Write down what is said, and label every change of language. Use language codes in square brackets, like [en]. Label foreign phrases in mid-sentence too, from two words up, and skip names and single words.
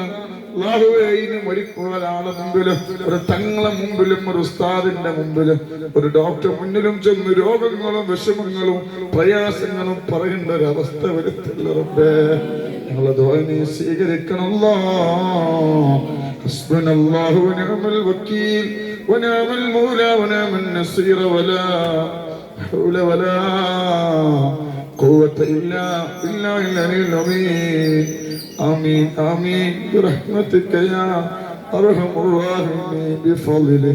[ml] അല്ലാഹുവേ, ഇനി മരിക്കുന്ന ഒരാളെ മുമ്പിലും, ഒരു തങ്ങളെ മുമ്പിലും, ഒരു ഉസ്താദിന്റെ മുമ്പിലും, ഒരു ഡോക്ടർ മുന്നിലും ചെന്ന് രോഗങ്ങളും വിഷമങ്ങളും പ്രയാസങ്ങളും പറയേണ്ട ഒരു അവസ്ഥ വരുത്തില്ല റബ്ബേ. ഞങ്ങളെ ദുആ നീ സ്വീകരിക്കണമല്ലോ. [ar] حسبنا الله ونعم الوكيل ونعم المولى ونعم النصير ولا حول ولا قوة إلا بالله العلي العظيم. آمين آمين برحمتك يا أرحم الراحمين بفضلك.